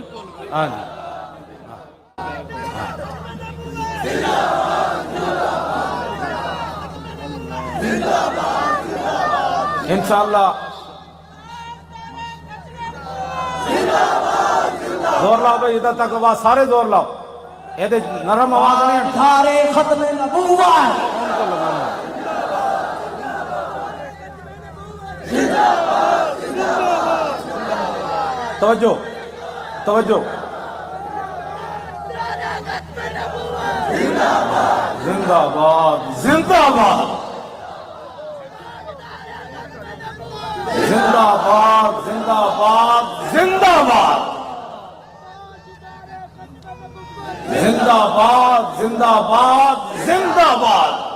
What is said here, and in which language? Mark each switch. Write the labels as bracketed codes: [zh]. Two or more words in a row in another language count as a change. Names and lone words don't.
[ur] ہاں جی انشاءاللہ زور لاؤ بھائی، ادھر تک آواز سارے زور لاؤ. یہ نرم آواز نہیں ہے. سارے ختم نبوت. توجہ توجہ. زندہ باد زندہ باد زندہ باد زندہ باد زندہ باد زندہ باد زندہ باد زندہ باد